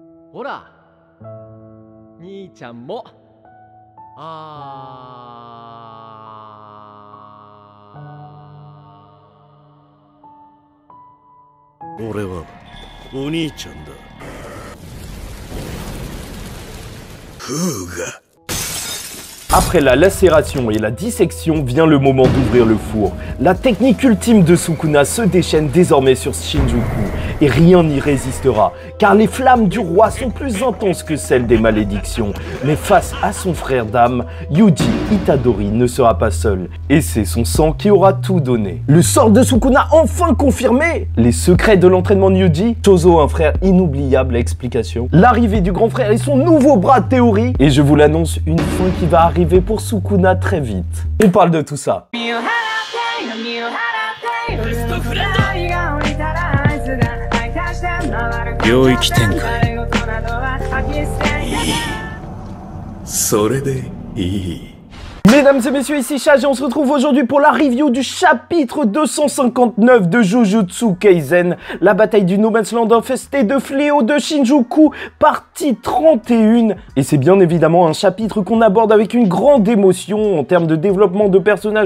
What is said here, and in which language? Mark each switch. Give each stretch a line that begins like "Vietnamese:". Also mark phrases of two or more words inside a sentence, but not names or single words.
Japanese: ほら兄ちゃんも俺はお兄ちゃんだ。フーガ。
French: Après la lacération et la dissection vient le moment d'ouvrir le four. La technique ultime de Sukuna se déchaîne désormais sur Shinjuku et rien n'y résistera car les flammes du roi sont plus intenses que celles des malédictions. Mais face à son frère d'âme, Yuji Itadori ne sera pas seul et c'est son sang qui aura tout donné. Le sort de Sukuna enfin confirmé. Les secrets de l'entraînement de Yuji, Chozo un frère inoubliable, explication. L'arrivée du grand frère et son nouveau bras de théorie et je vous l'annonce, une fin qui va arriver pour Sukuna très vite. On parle de tout ça.
Japanese: 領域展開。それでいい。
French: Mesdames et messieurs, ici Chage et on se retrouve aujourd'hui pour la review du chapitre 259 de Jujutsu Kaisen, la bataille du
English: No Man's Land
French: infesté de fléaux de Shinjuku, partie 31. Et c'est bien évidemment un chapitre qu'on aborde avec une grande émotion en termes de développement de personnages.